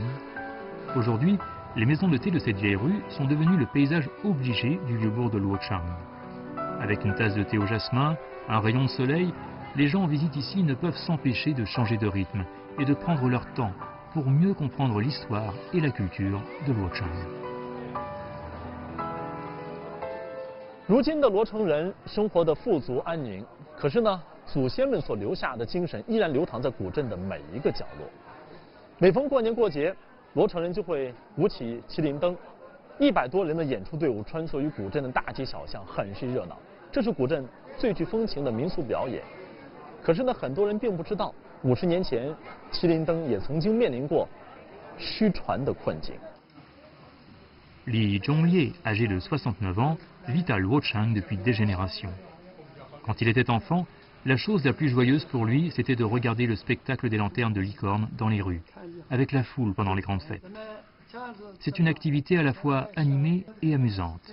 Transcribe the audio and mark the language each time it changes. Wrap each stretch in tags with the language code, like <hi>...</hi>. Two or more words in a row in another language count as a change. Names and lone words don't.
<fr>Aujourd'hui, les maisons de thé de cette vieille rue sont devenues le paysage obligé du Vieux-Bourg de Luochang. Avec une tasse de thé au jasmin, un rayon de soleil, les gens en visite ici ne peuvent s'empêcher de changer de rythme et de prendre leur temps pour mieux comprendre l'histoire et la culture de Luochang.</fr> <zh>如今的罗城人生活的富足安宁，可是呢，祖先们所留下的精神依然流淌在古镇的每一个角落。每逢过年过节，罗城人就会舞起麒麟灯，100多人的演出队伍穿梭于古镇的大街小巷，很是热闹。这是古镇最具风情的民俗表演。可是呢，很多人并不知道，50年前，麒麟灯也曾经面临过失传的困境。</zh> <fr>Li Zhonglie, âgé de 69 ans, vit à Luochang depuis des générations. Quand il était enfant, la chose la plus joyeuse pour lui, c'était de regarder le spectacle des lanternes de licorne dans les rues, avec la foule pendant les grandes fêtes. C'est une activité à la fois animée et amusante.</fr>